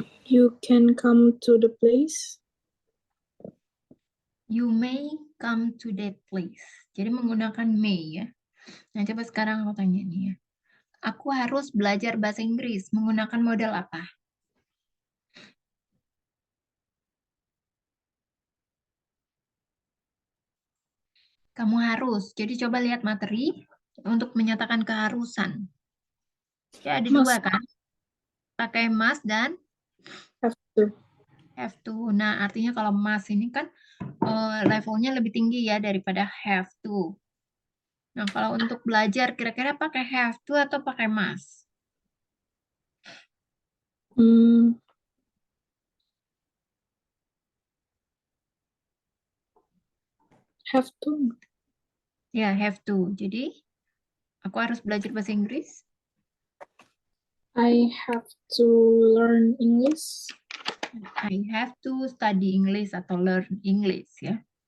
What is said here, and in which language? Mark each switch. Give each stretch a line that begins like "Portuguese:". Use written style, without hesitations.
English: You can come to the place. You may come to that place.
Indonesian: Jadi menggunakan may ya. Nah, coba sekarang aku tanya nih ya. Aku harus belajar bahasa Inggris. Menggunakan modal apa? Kamu harus. Jadi coba lihat materi untuk menyatakan keharusan. Ya, ada dua
English: Must.
Indonesian: kan? Pakai must dan
English: Have to.
Indonesian: have to. Nah, artinya kalau must ini kan levelnya lebih tinggi ya daripada have to. Nah, kalau untuk belajar kira-kira pakai have to atau pakai must?
English: Have to. Ya, have to.
Indonesian: Jadi, aku harus belajar bahasa Inggris.
English: I have to learn English. I have to study English atau learn English ya.